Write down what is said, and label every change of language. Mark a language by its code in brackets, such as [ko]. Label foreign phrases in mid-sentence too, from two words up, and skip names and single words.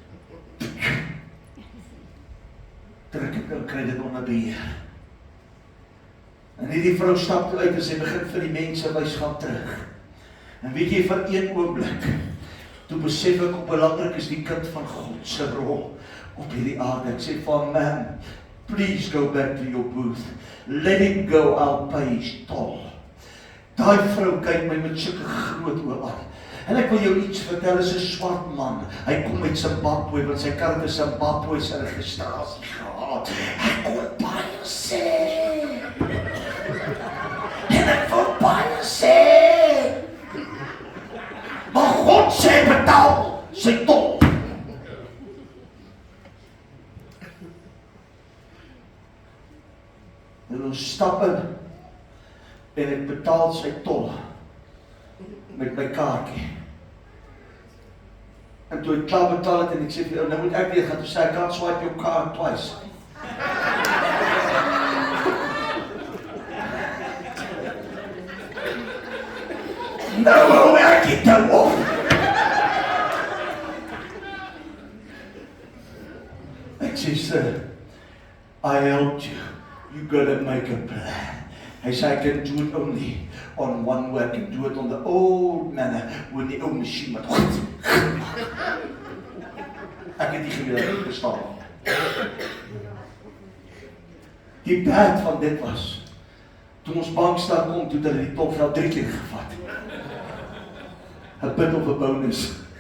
[af] Trek ek en kry dit onder beheer. En hierdie vrou stap toe uit en sy begin vir die mense wys, gaan terug. En weet jy, vir een oomblik, toe besef ek hoe belangrik is die kind van God se rol op hierdie aarde. Ek sê van, man, [en] please go back to your booth. Let him go, I'll pay his toll. [af] Daai vrou kyk my met sulke groot oë aan. En ek wil jou iets vertel, is 'n swart man. Hy kom uit Zimbabwe, want sy kar het 'n Zimbabwe se registrasie gehad. Hy kon baie sê. En ek wil baie sê. Maar God sê betaal sy tol. En ons stap in en ek betaal sy tol met my kaartjie. En toe ek klaar betaal het en ek sê vir jou, nou moet ek weer gaan, toe sê ek, [en] can't swipe your card twice. [af] Nou hou ek dit nou op. Ek sê, [en] sir, I helped you. You gotta make a plan. [af] Hy sê, [en] I can do it only on one way. I can do it on the old manner, when [af] die ou masjien met ek het nie geweet bestaan. Die bad van dit was, toe ons bankstaat kom, toe het hulle die tolgeld 3 keer gevat. 'n punt op 'n bonus.